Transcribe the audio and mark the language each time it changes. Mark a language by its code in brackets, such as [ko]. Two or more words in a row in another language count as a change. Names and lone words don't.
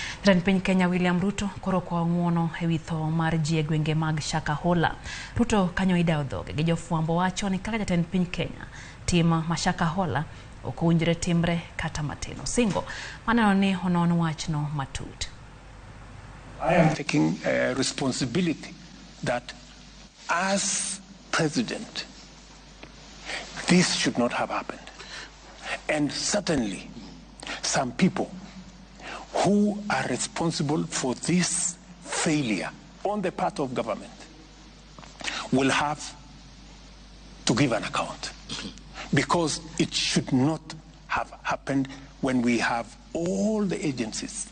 [luo] Jatend piny Kenya William Ruto koro kwa ng'uono ewi tho mar ji e gwenge mag Shakahola. Ruto kanyo idao dhoge gi jofwambo wacho ni kaka jatend piny Kenya tim ma Shakahola ok owinjore timre kata matin. Osingo maneno ni onon wachno matut. [en] I am taking responsibility that as president this should not have happened, and certainly some people who are responsible for this failure on the part of government will have to give an account, because it should not have happened when we have all the agencies.